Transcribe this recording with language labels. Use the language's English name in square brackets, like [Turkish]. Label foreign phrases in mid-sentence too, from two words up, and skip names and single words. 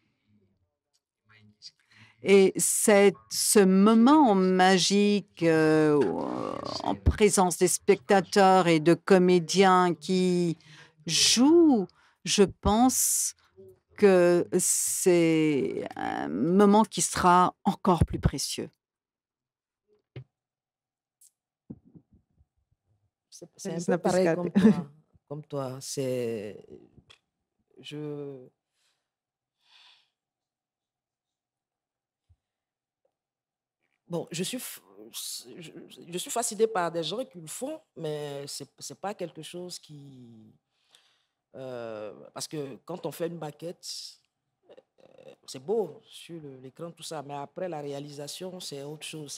[French] Et c'est ce moment magique, en présence des spectateurs et de comédiens qui jouent, je pense que c'est un moment qui sera encore plus précieux. C'est un [Greek] Θέλεις [French] peu [Greek] να πεις [French] pareil [Greek] κάτι? [French] comme toi. C'est je bon, je suis fasciné par des gens qui le font, mais c'est pas quelque chose qui parce que quand on fait une maquette, c'est beau sur l'écran, tout ça, mais après la réalisation, c'est autre chose.